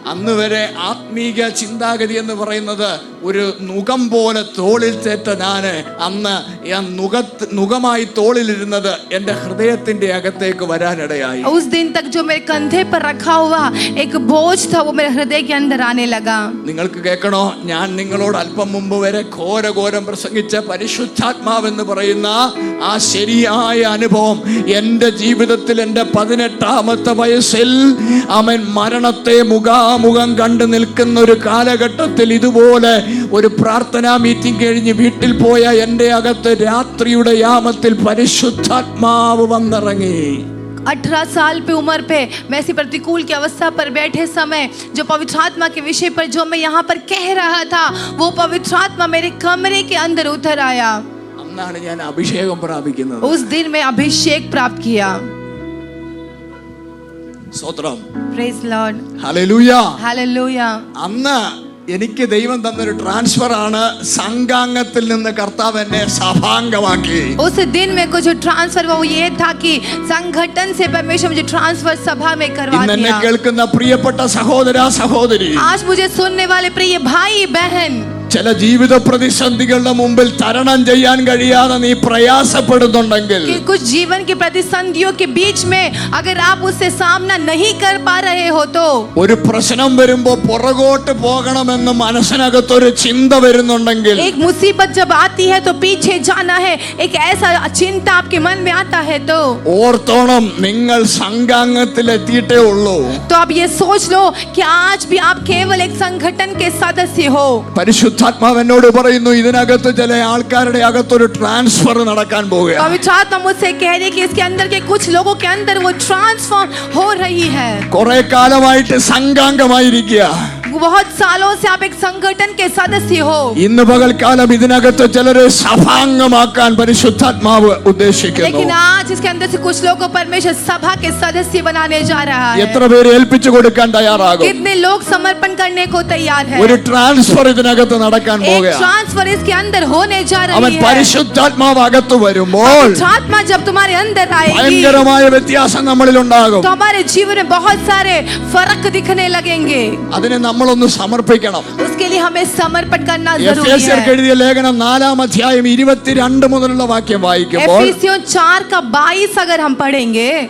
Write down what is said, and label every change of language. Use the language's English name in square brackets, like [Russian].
[Malayalam] അന്ന് വരെ ആത്മീക ചിന്താഗതി എന്ന് പറയുന്നത് ഒരു നുകം പോലെ തോളിൽ ചേറ്റ ഞാന് അന്ന് നുകമായി തോളിലിരുന്നത് എന്റെ ഹൃദയത്തിന്റെ അകത്തേക്ക് വരാനിടയായി. [Hindi] उस दिन तक जो मेरे कंधे पर रखा हुआ एक बोझ था वो मेरे हृदय के अंदर आने लगा. [Malayalam] നിങ്ങൾക്ക് കേൾക്കണോ, ഞാൻ നിങ്ങളോട് അല്പം മുമ്പ് വരെ ഘോരഘോരം പ്രസംഗിച്ച പരിശുദ്ധാത്മാവെന്ന് പറയുന്ന ആ ശരിയായ അനുഭവം എന്റെ ജീവിതത്തിൽ എന്റെ 18ാമത്തെ വയസ്സിൽ അവൻ മരണത്തെ മുഖാമുഖം കണ്ടു നിൽക്കുന്ന ഒരു കാലഘട്ടത്തിൽ ഇതുപോലെ ഒരു പ്രാർത്ഥനാ മീറ്റിംഗ് കഴിഞ്ഞ് വീട്ടിൽ പോയ എന്റെ അകത്ത് രാത്രിയുടെ യാമത്തിൽ പരിശുദ്ധാത്മാവ് വന്നിറങ്ങി. [Hindi] 18 साल पे उम्र पे मैं ऐसी प्रतिकूल की अवस्था पर बैठे समय जो पवित्र आत्मा के विषय पर जो मैं यहाँ पर कह रहा था, वो पवित्र आत्मा मेरे कमरे के अंदर उतर आया. [Malayalam] അന്നാണ് ഞാൻ അഭിഷേകം പ്രാപിക്കുന്നത്. [Hindi] उस दिन मैं अभिषेक प्राप्त किया. [Malayalam] സ്തോത്രം. [English] Praise Lord. [Malayalam] ഹല്ലേലൂയ. [English] Hallelujah. [Malayalam] അന്ന് എനിക്ക് ദൈവം തന്നൊരു ട്രാൻസ്ഫർ ആണ്. സംഘാംഗത്തിൽ നിന്ന് കർത്താവ് എന്നെ സഭാംഗമാക്കി. [Hindi] उस दिन में को जो ट्रांसफर वो ये था कि संगठन से परमेश्वर मुझे ट्रांसफर सभा में करवा [Malayalam] ഇന്ന് എന്നെ [Hindi] दिया. [Malayalam] കേൾക്കുന്ന പ്രിയപ്പെട്ട സഹോദര സഹോദരി, [Hindi] आज मुझे सुनने वाले प्रिय भाई बहन, [Malayalam] ചില ജീവിത പ്രതിസന്ധികളുടെ മുമ്പിൽ തരണം ചെയ്യാൻ കഴിയാതെ നീ പ്രയാസപ്പെടുന്നുണ്ടെങ്കിൽ, [Hindi] कि कुछ जीवन की प्रतिसंधियों के बीच में अगर आप उससे सामना नहीं कर पा रहे हो तो [Malayalam] ഒരു പ്രശ്നം വരുമ്പോ പുറകോട്ട് പോകണമെന്ന് മനസ്സിനകത്തൊരു ചിന്ത വരുന്നുണ്ടെങ്കിൽ, [Hindi] एक मुसीबत जब आती है तो पीछे जाना है, एक ऐसा चिंता आपके मन में आता है तो [Malayalam] ഓർത്തോണം, നിങ്ങൾ സംഘാംഗത്തിൽ എത്തിയിട്ടേ ഉള്ളൂ. [Hindi] तो आप ये सोच लो कि आज भी आप केवल एक संगठन के सदस्य हो. [Malayalam] പരിശുദ്ധാത്മാവ് എന്നോട് പറയുന്നു, ഇതിനകത്ത് ചില ആൾക്കാരുടെ അകത്തൊരു ട്രാൻസ്ഫർ നടക്കാൻ പോവുകയാണ്. [Hindi] पवित्र आत्मा मुझसे कह रही है कि इसके अंदर के कुछ लोगों के अंदर वो ट्रांसफॉर्म हो रही है. [Malayalam] കുറെ കാലമായിട്ട് സംഘാംഗമായിരിക്കുക, [Hindi] बहुत सालों से आप एक संगठन के सदस्य हो. [Malayalam] ഇന്ന് പകൽക്കാലം ഇതിനകത്ത് ചിലരെ സഭാംഗമാക്കാൻ പരിശുദ്ധാത്മാവ് ഉദ്ദേശിക്കുന്നു. [Hindi] लेकिन आज इसके अंदर से कुछ लोगों को परमेश्वर सभा के सदस्य बनाने जा रहा है. [Malayalam] എത്ര പേര് ഏൽപ്പിച്ചു കൊടുക്കാൻ തയ്യാറാകും? [Hindi] कितने लोग समर्पण करने को तैयार है? [Malayalam] ഒരു ട്രാൻസ്ഫർ ഇതിനകത്ത് നടക്കാൻ [Hindi] एक [Malayalam] പോവുകയാണ്. [Hindi] ट्रांसफर इसके अंदर होने जा [Malayalam] അവൻ [Hindi] रही है. [Malayalam] പരിശുദ്ധാത്മാവ് അകത്ത് വരുമ്പോൾ [Hindi] पवित्र आत्मा जब तुम्हारे अंदर आएगी [Malayalam] ഭയങ്കരമായ വ്യത്യാസം നമ്മളിൽ ഉണ്ടാകും. [Hindi] तो हमारे जीवन में बहुत सारे फर्क दिखने लगेंगे. [Malayalam] അതിനെ നമ്മളൊന്ന് സമർപ്പിക്കണം. [Hindi] उसके लिए हमें समर्पण करना जरूरी [Malayalam] എഫേസ്യർക്ക് [Hindi] है. [Malayalam] എഴുതിയ ലേഖനം 4-ാം അധ്യായം 22 മുതലുള്ള വാക്യം വായിക്കുമ്പോൾ, [Hindi] एफिसियों 4 का 22 अगर हम पढ़ेंगे,